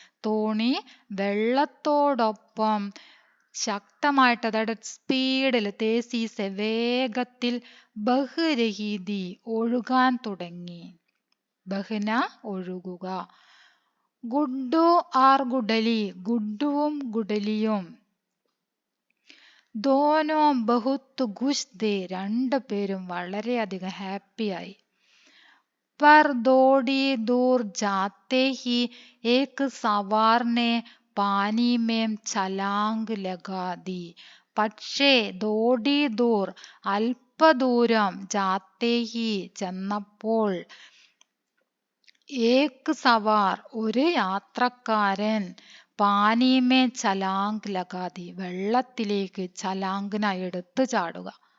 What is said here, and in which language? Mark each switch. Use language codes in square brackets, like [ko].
[ml] തോണി വെള്ളത്തോടൊപ്പം ശക്തമായിട്ട്, അതായത് സ്പീഡിൽ, [hi] തേസീസെ [ml] വേഗത്തിൽ, [hi] ബഹ് രഹി ദി [ml] ഒഴുകാൻ തുടങ്ങി. [hi] ബഹ്ന [ml] ഒഴുകുക. [hi] ഗുഡ്ഡു ആർ ഗുഡലി, [ml] ഗുഡ്ഡുവും ഗുഡലിയും, [hi] ദോനോ ബഹുത്ത് ഖുശ് ഥേ, [ml] രണ്ടുപേരും വളരെയധികം ഹാപ്പിയായി. [hi] पर थोड़ी दूर जाते ही एक सवार ने पानी में छलांग लगा दी. പക്ഷേ തോടി ദൂർ, [ml] അല്പദൂരം, [hi] ജാത്തേ ഹി, [ml] ചെന്നപ്പോൾ, [hi] ഏക് സവാർ, [ml] ഒരു യാത്രക്കാരൻ, [hi] പാനീമേ ചലാങ് ലഗാതി, [ml] വെള്ളത്തിലേക്ക് [hi] ചലാങ്കിന, [ml] എടുത്തു ചാടുക.